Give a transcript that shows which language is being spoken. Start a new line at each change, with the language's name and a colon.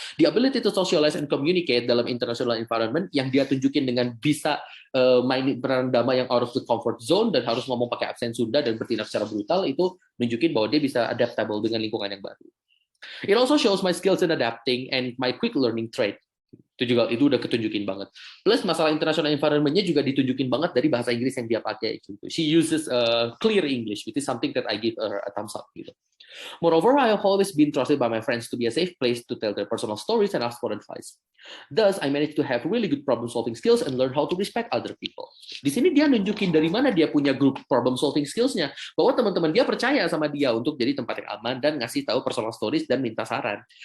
English: The ability to socialize and communicate
Indonesian: dalam international environment yang dia tunjukin dengan bisa main peran drama yang out of the comfort zone dan harus ngomong pakai aksen Sunda dan bertindak secara brutal, itu nunjukin bahwa dia bisa adaptable dengan lingkungan yang baru.
English: It also shows my skills in adapting and my quick learning trait.
Indonesian: Itu udah ketunjukin banget. Plus masalah international environment-nya juga ditunjukin banget dari bahasa Inggris yang dia pakai gitu.
English: She uses clear English, which is something that I give her a thumbs up gitu. Moreover, I have always been trusted by my friends to be a safe place to tell their personal stories and ask for advice. Thus, I managed to have really good problem-solving skills and learn how to respect other people.
Indonesian: Di sini dia nunjukin dari mana dia punya group problem-solving skills-nya, bahwa teman-teman dia percaya sama dia untuk jadi tempat yang aman dan ngasih tahu personal stories dan minta saran.